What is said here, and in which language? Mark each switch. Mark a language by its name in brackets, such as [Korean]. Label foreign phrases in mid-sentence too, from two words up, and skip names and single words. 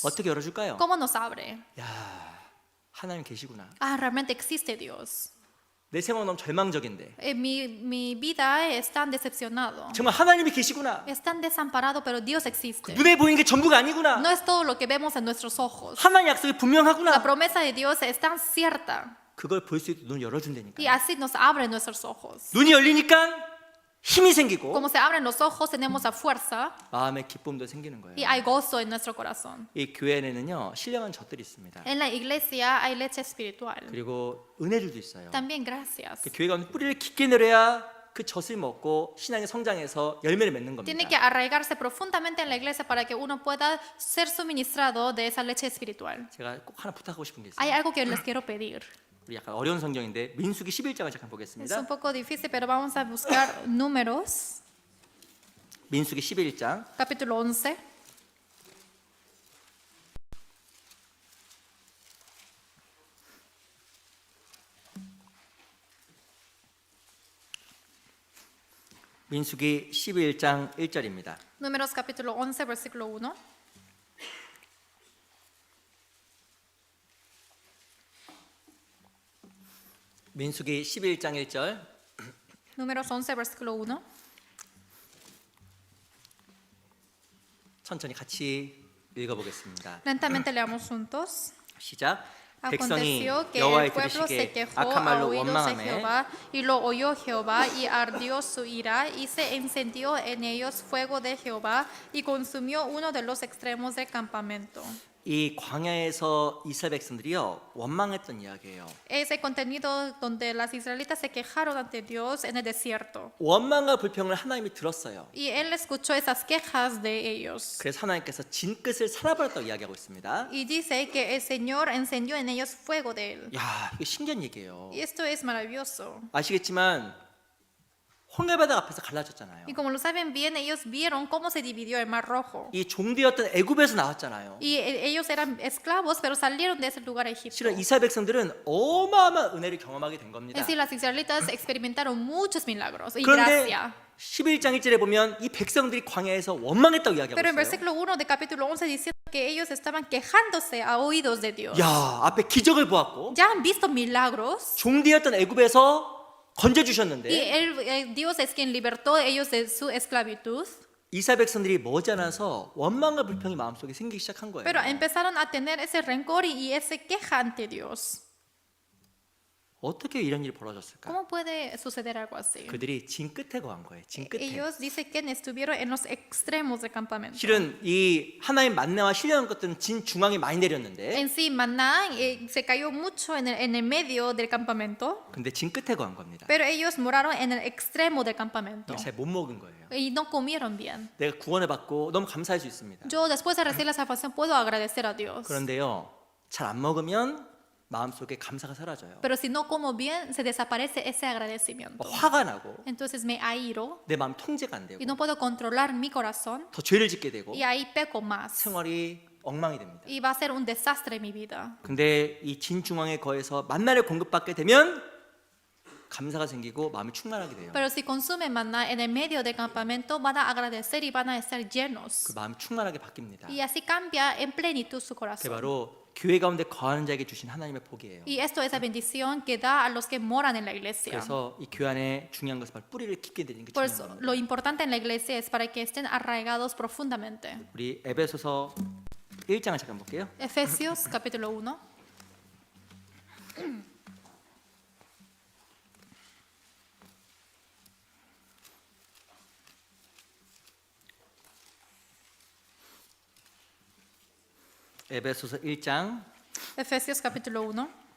[Korean] 어떻게 열어줄까요? [Spanish] ¿Cómo nos abre? [Korean] 야 하나님 계시구나. [Spanish] Ah, realmente existe Dios. [Korean] 내 생활 너무 절망적인데 [Spanish] Mi vida es tan decepcionado. [Korean] 정말 하나님이 계시구나. [Spanish] Es tan desamparado, pero Dios existe. [Korean] 눈에 보이는 게 전부가 아니구나. [Spanish] No es todo lo que vemos en nuestros ojos. [Korean] 하나님 약속이 [Spanish] La [Korean] 분명하구나. [Spanish] promesa de Dios es tan cierta [Korean] 그걸 볼 수 있도록 눈을 열어준다니까. [Spanish] y así nos abre nuestros ojos. [Korean] 눈이 열리니까 힘이 생기고 [Spanish] Como se abren los ojos, tenemos la fuerza [Korean] 마음의 기쁨도 생기는 거예요. [Spanish] y hay gozo en nuestro corazón. [Korean] 이 교회에는요 신령한 젖들이 있습니다. [Spanish] En la iglesia hay leche espiritual. [Korean] 그리고 은혜들도 있어요. [Spanish] También gracias. [Korean] 그 교회가 뿌리를 깊게 내려야 그 젖을 먹고 신앙의 성장해서 열매를 맺는 [Spanish] Tiene [Korean] 겁니다. [Spanish] que arraigarse profundamente en la iglesia para que uno pueda ser suministrado de esa leche espiritual. [Korean] 제가 꼭 하나 부탁하고 싶은 게 [Spanish] Hay [Korean] 있어요. [Spanish] algo que les quiero pedir. [Korean] 우리 약간 어려운 성경인데 민수기 11장을 잠깐 [Spanish] Es [Korean] 보겠습니다. [Spanish] un poco difícil, pero vamos a buscar números. [Korean] 민수기 11장 [Spanish] Capítulo 11. [Korean] 민수기 11장 1절입니다. [Spanish] Números capítulo 11, versículo 1. [Korean] 민수기 11장 1절 [Spanish] Números 11, versículo 1. [Korean] 천천히 같이 읽어보겠습니다. [Spanish] Lentamente leamos juntos. [Korean] 시작. 백성이 [Spanish] Aconteció que el [Korean] 여호와의 [Spanish] pueblo se [Korean] 들으시기에 [Spanish] quejó [Korean] 악한 [Spanish] a [Korean] 말로 [Spanish] oídos de [Korean] 원망하며 [Spanish] Jehová, y lo oyó Jehová, y ardió su ira, y se encendió en ellos fuego de Jehová, y consumió uno de los extremos del campamento. [Korean] 이 광야에서 이스라엘 백성들이요 원망했던 이야기예요. [Spanish] Es el contenido donde las israelitas se quejaron ante Dios en el desierto. [Korean] 원망과 불평을 하나님이 들었어요. [Spanish] Y él escuchó esas quejas de ellos. [Korean] 그래서 하나님께서 진끝을 살아버렸다고 이야기하고 있습니다. [Spanish] Y dice que el Señor encendió en ellos fuego de él. [Korean] 야, 이거 신기한 얘기예요. [Spanish] Y esto es maravilloso. [Korean] 아시겠지만 홍해바다 앞에서 갈라졌잖아요. [Spanish] Y como lo saben bien, ellos vieron cómo se dividió el Mar Rojo. [Korean] 이 종되었던 애굽에서 나왔잖아요. [Spanish] Y ellos eran esclavos, pero salieron de ese lugar a Egipto. [Korean] 실은 이스라엘 백성들은 어마어마한 은혜를 경험하게 된 겁니다. [Spanish] Es decir, las israelitas experimentaron muchos milagros y [Korean] 그런데 [Spanish] gracia. [Korean] 11장 1절에 보면 이 백성들이 광야에서 원망했다고 이야기하고 [Spanish] Pero en [Korean] 있어요. [Spanish] versículo 1 de capítulo 11 diciendo que ellos estaban quejándose a oídos de Dios. [Korean] 야, 앞에 기적을 보았고 [Spanish] Ya han visto milagros. [Korean] 종되었던 애굽에서 건져 [Spanish] Y [Korean] 주셨는데 [Spanish] Dios es quien libertó a ellos de su esclavitud. [Korean] 이스라엘 백성들이 머지않아서 원망과 불평이 마음속에 생기기 시작한 거예요. [Spanish] Pero empezaron a tener ese rencor y ese queja ante Dios. [Korean] 어떻게 이런 일이 벌어졌을까? [Spanish] ¿Cómo puede suceder algo así? [Korean] 그들이 진 끝에 거한 거예요. 진 끝에. [Spanish] Ellos dicen que estuvieron en los extremos del campamento. [Korean] 실은 이 하나님 만나와 신령한 것들은 진 중앙에 많이 내렸는데 [Spanish] En sí, Maná se cayó mucho en el medio del campamento, [Korean] 근데 진 끝에 거한 겁니다. [Spanish] pero ellos moraron en el extremo del campamento [Korean] 잘 못 먹은 거예요. [Spanish] y no comieron bien. [Korean] 내가 구원을 받고 너무 감사할 수 있습니다. [Spanish] Yo después de recibir la salvación puedo agradecer a Dios, [Korean] 그런데요, 잘 안 먹으면 마음속에 감사가 사라져요. [Spanish] pero si no como bien, se desaparece ese agradecimiento. [Korean] 화가 나고 [Spanish] Entonces me airo [Korean] 내 마음 통제가 안 되고 [Spanish] y no puedo controlar mi corazón [Korean] 더 죄를 짓게 되고 [Spanish] y ahí peco más [Korean] 생활이 엉망이 됩니다. [Spanish] y va a ser un desastre en mi vida. [Korean] 근데 이 진 중앙에 거해서 만나를 공급받게 되면 감사가 생기고 마음이 충만하게 돼요. [Spanish] Pero si consumen maná en el medio del campamento, van a agradecer y van a estar [Korean] 그 [Spanish] llenos. [Korean] 마음이 충만하게 바뀝니다. [Spanish] Y así cambia en plenitud su [Korean] 그게 [Spanish] corazón. [Korean] 바로 교회 가운데 거하는 자에게 주신 하나님의 복이에요. [Spanish] Y esto es la bendición que da a los que moran en la iglesia. [Korean] 그래서 이 교회 안에 중요한 것은 바로 뿌리를 깊게 내리는 게 [Spanish] Por [Korean] 중요한 [Spanish] eso, [Korean] 겁니다. [Spanish] lo importante en la iglesia es para que estén arraigados profundamente. [Korean] 우리 에베소서 1장을 잠깐 볼게요. [Spanish] Efesios capítulo 1. [Korean] 에베소서 1장 [Spanish] Efesios capítulo 1,